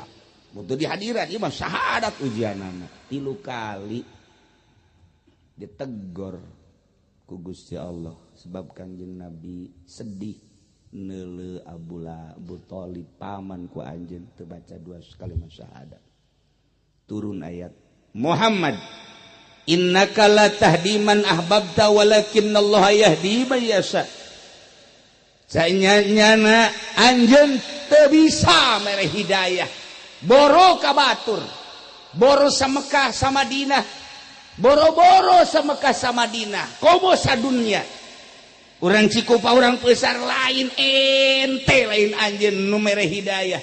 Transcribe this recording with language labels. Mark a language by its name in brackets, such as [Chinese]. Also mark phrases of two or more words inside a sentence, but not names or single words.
[Sundanese] Mutu di hadiran ieu mah syahadat ujianana 3 kali ditegor ku Gusti Allah sebab Kangjeng Nabi sedih neuleuh Abu Thalib paman ku anjeun teu baca 2 kalimat syahadat. Turun ayat [Arabic] Muhammad إنك لا تهدي من أحببت ولكن الله يهدي من يشاء. [Sundanese] Saenyana anjeun teu bisa mere hidayah. Boro ka batur, boro sa Mekah sa Madinah, boro-boro sa Mekah sa Madinah, komo sa dunia. Urang Cikupa urang besar lain ente lain anjeun nu mere hidayah.